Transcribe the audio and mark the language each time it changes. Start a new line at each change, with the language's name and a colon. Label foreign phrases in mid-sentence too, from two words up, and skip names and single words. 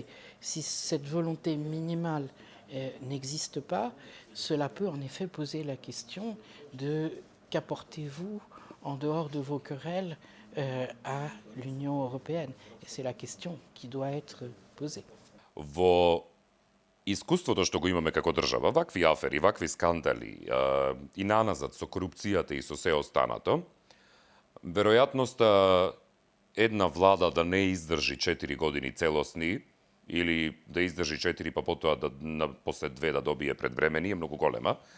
French: Si cette volonté minimale n'existe pas, cela peut en effet poser la question de qu'apportez-vous en dehors de vos querelles à l'Union européenne. Et c'est la question qui doit être posée.
Macedonian: Во искуството што го имаме како држава, вакви афери, вакви скандали и наназад со корупцијата и со се останато, веројатноста една влада да не издржи 4 години целосни или да издржи 4 па потоа после 2 да добие предвремени е многу голема.